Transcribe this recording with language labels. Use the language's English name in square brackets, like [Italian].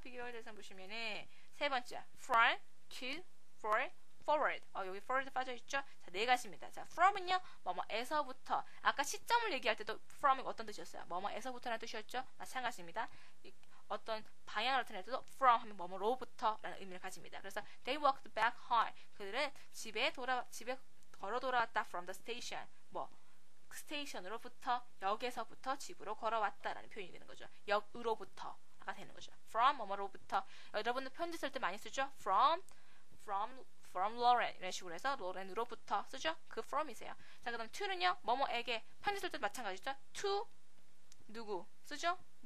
[Korean] 비교할 대상 보시면은 세 번째 from, to, for, forward. 여기 forward 빠져있죠? 자, 네 가지입니다. 자, from은요, 뭐뭐에서부터. 아까 시점을 얘기할 때도 from이 어떤 뜻이었어요? 뭐뭐에서부터라는 뜻이었죠? 마찬가지입니다. 어떤 방향을 나타낼 때도 from 하면 뭐뭐로부터 라는 의미를 가집니다. 그래서 [English] they walked back home. [Korean] 그들은 집에 걸어 돌아왔다 [English] from the station. [Korean] 스테이션으로부터 역에서부터 집으로 걸어왔다라는 표현이 되는 거죠. 역으로부터가 되는 거죠. from 뭐뭐로부터. 여러분들 편지 쓸 때 많이 쓰죠. from Lauren 이런 식으로 해서 로렌으로부터 쓰죠. 그 from이세요. 자, 그다음 to는요. 뭐뭐에게 편지 쓸 때 마찬가지죠. to 누구 쓰죠?